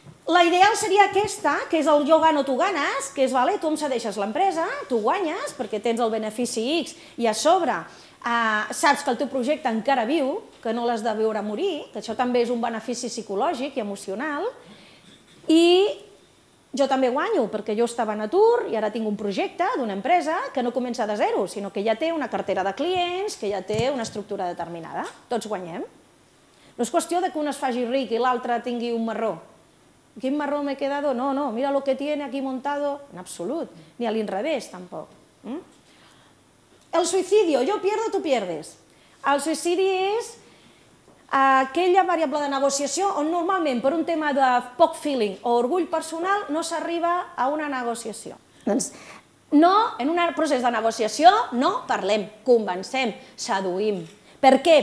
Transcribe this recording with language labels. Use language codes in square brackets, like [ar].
[ca] La ideal seria aquesta, que és el [es] jo gano, tu ganes, [ca] que és, tu em cedeixes l'empresa, tu guanyes, perquè tens el benefici X i a sobre saps que el teu projecte encara viu, que no l'has de veure morir, que això també és un benefici psicològic i emocional, i jo també guanyo, perquè jo estava en atur i ara tinc un projecte d'una empresa que no comença de zero, sinó que ja té una cartera de clients, que ja té una estructura determinada. Tots guanyem. No és qüestió que un es faci ric i l'altre tingui un marró. ¿Quin marró [es] me he quedado? No, no, mira lo que tiene aquí montado. [ca] En absolut, ni a l'inrevés tampoc. [es] El suicidio, yo pierdo, tu pierdes. [ca] El suïcidi és aquella variable de negociació on normalment per un tema de poc feeling o orgull personal no s'arriba a una negociació. Doncs no, en un procés de negociació no parlem, convencem, seduïm. Per què?